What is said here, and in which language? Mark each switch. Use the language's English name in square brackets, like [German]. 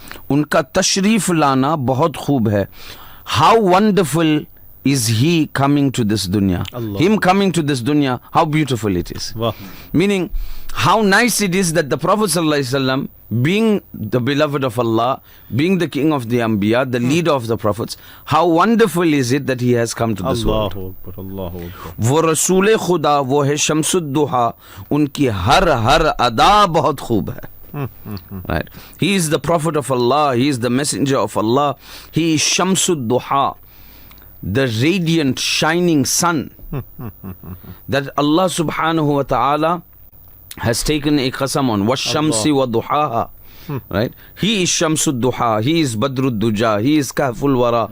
[Urdu] Unka tashrif lana bahut khoob hai. [English] How wonderful is he coming to this dunya. Allah. Him coming to this dunya, how beautiful it is. واہ. Meaning, how nice it is that the Prophet sallallahu alaihi wasallam, being the beloved of Allah, being the king of the Anbiya, the leader of the prophets, how wonderful is it that he has come to this world. [Arabic] Allahu Akbar, Allahu Akbar. [Urdu] وہ رسول خدا، وہ ہے شمس الضحا، ان کی ہر ادا بہت خوب ہے. [English] Right? He is the prophet of Allah, he is the messenger of Allah, he is Shams al-Duha, the radiant shining sun that Allah subhanahu wa ta'ala has taken a qasam on. [Arabic] Wash-shamsi wa duhaha. [English] Right? He is Shams al-Duha, he is Badr al-Duja, he is Kahful Wara.